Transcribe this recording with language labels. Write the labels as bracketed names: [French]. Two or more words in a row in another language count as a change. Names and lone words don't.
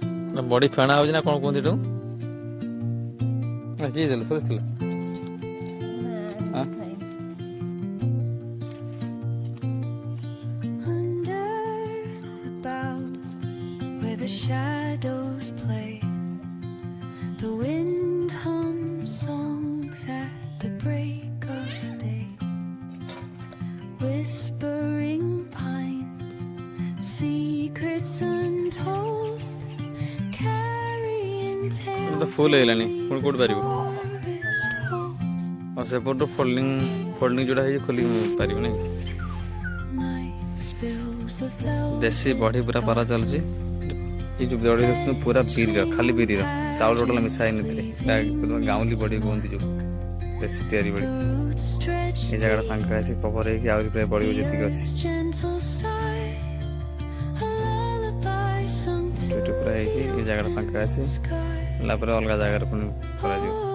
[Odia] ନା ବଡି ଫେଣା ହଉଛି ନା କଣ କୁହନ୍ତି ଏଟାକୁ? ନା କିଏ ଦେଲେ ସରିଥିଲା? ଆଁ? [English] Where the shadows play, the wind hums songs at the break of day, whispering pines, secrets untold, carrying [Odia] ତ [English] tales [Odia] ଫୁଲ ହେଇଗଲାଣି ପୁଣି [English] only [Odia] କୋଉଠି [English] the [Odia] ପାରିବ? [English] forest holds. [Odia] ଆଉ ସେପଟୁ ଫୋଲ୍ଡିଂ ଯୋଉଟା ହେଇଛି ଖୋଲି ପାରିବ ନାଇଁ? [English] Night spills the velvet [Odia] ଦେଶୀ ବଢି ପୁରା ପାରା ଚାଲୁଛି। ଏଇ ଯୋଉ ବଢି ଦେଖୁଛନ୍ତି ପୁରା ବିରିର, ଖାଲି ବିରିର, ଚାଉଳ ଟୋଟାଲ ମିଶା ହେଇନି ଏଥିରେ। ଗାଉଁଲି ବଢି କୁହନ୍ତି ଯୋଉ ଦେଶୀ ତିଆରି ବଢି। ଏଇ ଜାଗାଟା ଫାଙ୍କା ଅଛି, କଭର ହେଇକି ଆହୁରି ପ୍ରାୟ ବଢିବ ଯେତିକି ଅଛି। ଏଇଠି ପୁରା ହେଇଛି, ଏଇ ଜାଗାଟା ଫାଙ୍କା ଅଛି, ହେଲା ପରେ ଅଲଗା ଜାଗାରେ ପୁଣି କରାଯିବ।